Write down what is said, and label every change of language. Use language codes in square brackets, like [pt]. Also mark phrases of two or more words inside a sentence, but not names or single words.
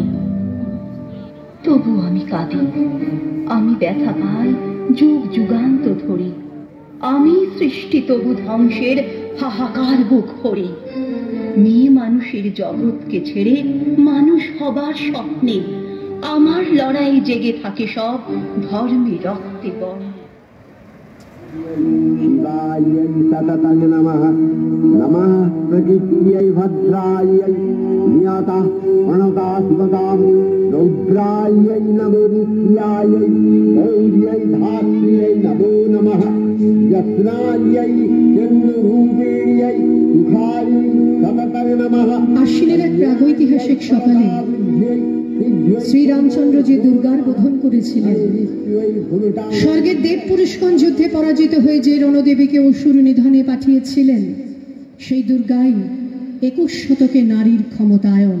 [bn] তবু আমি কাঁদি, আমি ব্যথা পাই যুগ যুগান্ত ধরে। আমি সৃষ্টি তবু ধ্বংসের হাহাকার বুক ভরে। মেয়ে মানুষের জগৎকে ছেড়ে মানুষ হবার স্বপ্নে আমার লড়াই জেগে থাকে সব ধর্মে রক্তে বর্ণে। [sa] शिवायै सततं नमः। नमः प्रकृत्यै भद्रायै नियतः प्रणतास्पदां रौद्रायै नमो नित्यायै गौर्यै धात्र्यै नमो नमः। यत्रायै चन्द्ररूपिण्यै सुखायै सततं नमः। [bn] আশ্বিনের এক প্রাগৈতিহাসিক সকালে শ্রীরামচন্দ্র যে দুর্গার বোধন করেছিলেন, স্বর্গের দেব পুরুষগণ যুদ্ধে পরাজিত হয়ে যে রণদেবীকে অসুর নিধনে পাঠিয়েছিলেন, সেই দুর্গাই 21 শতকে নারীর ক্ষমতায়ন।